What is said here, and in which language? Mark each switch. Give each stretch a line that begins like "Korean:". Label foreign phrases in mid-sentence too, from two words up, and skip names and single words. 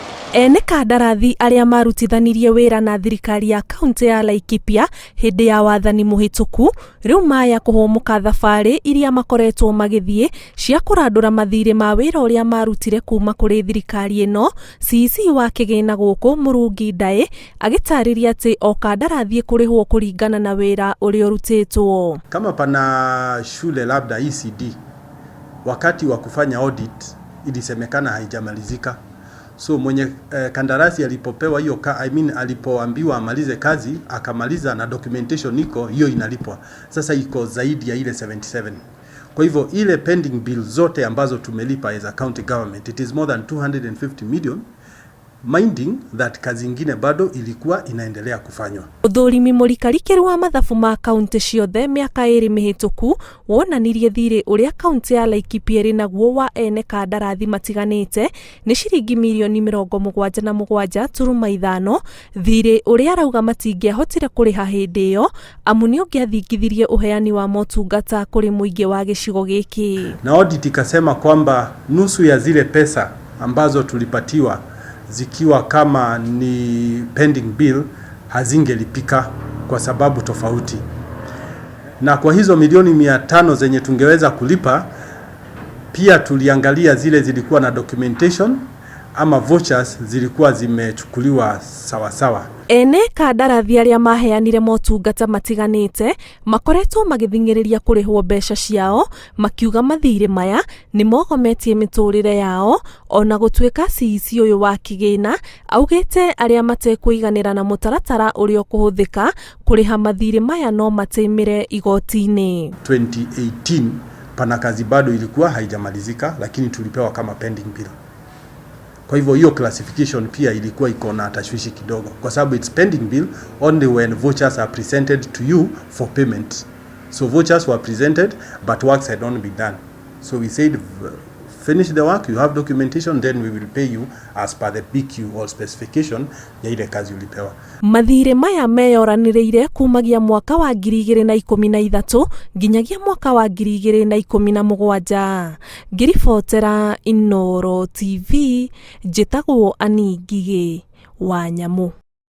Kikuyu: Ene kandarathi aria marutithanirie wira na thirikari ya kaunti ya Laikipia hindi ya wathani muhituku riu maya kuhomuka thabari iria makoretwo magithie cia kurandura mathire ma wira uria marutire kuma kuri thirikari ino. CC wa kigina guku Murungi Ndae agitariria ati o kandarathi kurihwo kuringana na wira uria urutitwo.
Swahili: Kama pana shule labda ECD wakati wa kufanya audit ilisemekana haijamalizika. So mwenye kandarasi alipopewa hiyo alipoambiwa amalize kazi akamaliza na documentation iko hiyo inalipwa. Sasa iko zaidi ya ile 77. Kwa hivyo ile
English: pending bill
Swahili: zote ambazo tumelipa
English: as a county government, it is more than 250 million. Minding that
Swahili: kazi ingine bado ilikuwa inaendelea kufanywa.
Kikuyu: Uthurimi murikarikeru wa mathabu ma kaunti ciothe miaka iri mihituku wonanirie thire uria kaunti ya Laikipia ri naguo wa ene kandarathi matiganite ni ciringi milioni 77.5 thire uria arauga matingiahotire kuriha hindi iyo amu ni ungiathingithirie uheani wa motungata kuri muingi wa gicigo giki.
Swahili: Na audit ikasema kwamba nusu ya zile pesa ambazo tulipatiwa zikiwa kama ni
English: pending bill
Swahili: hazingelipika kwa sababu tofauti. Na kwa hizo milioni 500 zenye tungeweza kulipa, pia tuliangalia zile zilikuwa na documentation ama vouchers zilikuwa zimechukuliwa sawa sawa.
Kikuyu: Ene kandarathi aria maheanire motungata matiganite makoretwo magithingiriria kurihwo mbeca ciao makiuga mathire maya ni mogometie miturire yao ona gutwika CC uyu wa kigina augite aria matekuiganira na mutaratara urio kuhuthika kuriha mathire maya no matemire igoti-ini.
Swahili: 2018 pana kazi bado ilikuwa haijamalizika lakini tulipewa kama
English: pending bill.
Swahili: Kwa hivyo hiyo classification pia ilikuwa iko na tashwishi kidogo kwa sababu
English: it's pending bill only when vouchers are presented to you for payment. So vouchers were presented but works had not been done. So we said finish the work, you have documentation, then we will pay you as per the BQ or specification
Swahili: ya ile kazi ulipewa.
Kikuyu: Mathire maya meyoranireire kumagia mwaka wa 2013 nginyagia mwaka wa 2017. Ngiribotera Inooro TV, njitagwo Ani Ngigĩ wa Nyamu.